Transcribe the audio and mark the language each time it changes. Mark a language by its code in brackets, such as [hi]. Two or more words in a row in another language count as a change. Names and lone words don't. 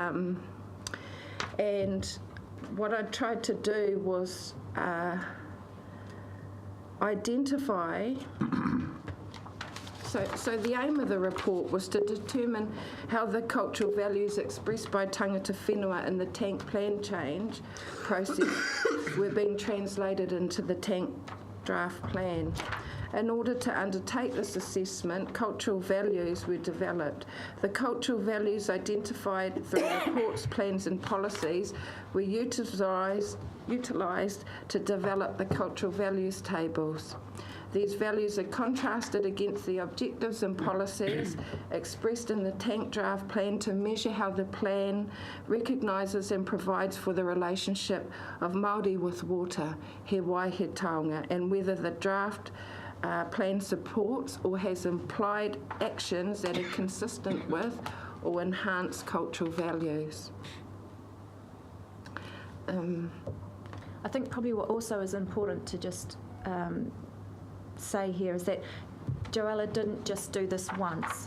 [en] And what I tried to do was identify. So the aim of the report was to determine how the cultural values expressed by [mi] tangata whenua [en] in the tank plan change process were being translated into the tank draft plan. In order to undertake this assessment, cultural values were developed. The cultural values identified through reports, plans and policies were utilised to develop the cultural values tables. These values are contrasted against the objectives and policies expressed in the tank draft plan to measure how the plan recognises and provides for the relationship of Māori with water, [mi] he wai he taonga, [en] and whether the draft plan supports or has implied actions that are consistent with or enhance cultural values. I think probably what also is important to just say here is that Joella didn't just do this once.